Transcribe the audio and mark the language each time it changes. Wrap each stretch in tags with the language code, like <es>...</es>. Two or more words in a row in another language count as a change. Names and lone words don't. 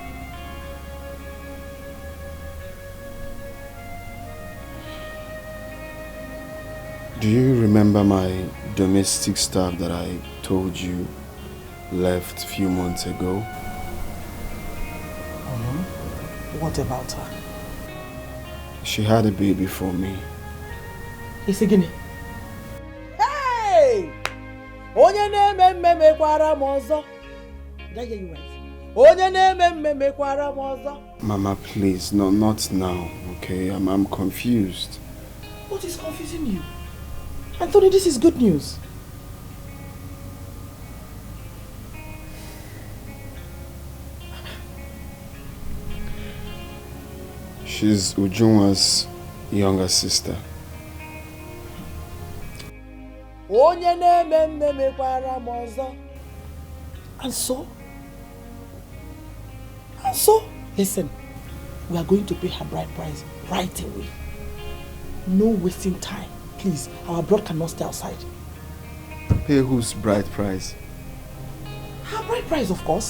<en>Do you remember my domestic staff that I told you left a few months ago? What about her? She had a baby for me. It's a guinea. Hey!</en> <ig>Onye na-eme mekwara m ọzọ.</ig> <en>Did I hear you right?</en> <ig>Onye na-eme mekwara m ọzọ.</ig> <en>Mama, please, no, not now, okay? I'm confused. What is confusing you? Anthony, this is good news. She's Ujunwa's younger sister.</en> <ig>Onye na-eme mekwara m ọzọ.</ig> <en>And so? Listen, we are going to pay her bride price right away. No wasting time. Please, our bride cannot stay outside. Pay whose bride price? Her bride price, of course.</en>